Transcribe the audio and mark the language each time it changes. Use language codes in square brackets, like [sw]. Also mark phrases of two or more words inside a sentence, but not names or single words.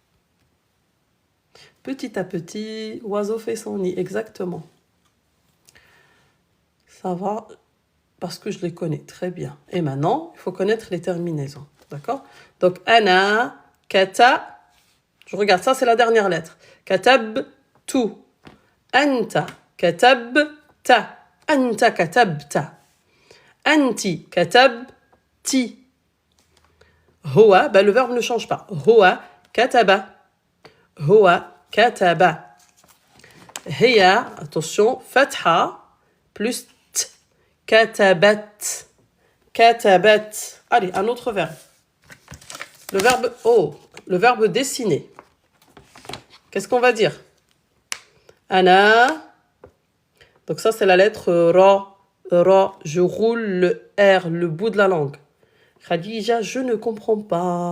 [fr] Petit à petit, oiseau fait son nid. Exactement. Ça va parce que je les connais très bien. Et maintenant, il faut connaître les terminaisons. D'accord? Donc, [ar] أنا، كتب. [fr] Je regarde, ça c'est la dernière lettre. [ar] كتبتُ. أنتَ، كتبتَ. أنتَ، كتبتَ. أنتِ، كتب, ti. [fr] Hoa, le verbe ne change pas. [ar] هو، كتبَ. هو، كتبَ. [fr] Hiya, attention, fatha, plus t. [ar] كتبت كتبت. [fr] Allez, un autre verbe. Le verbe dessiner. Qu'est-ce qu'on va dire? Ana. Donc ça, c'est la lettre Ra. Ra. Je roule le R, le bout de la langue. Khadija, je ne comprends pas.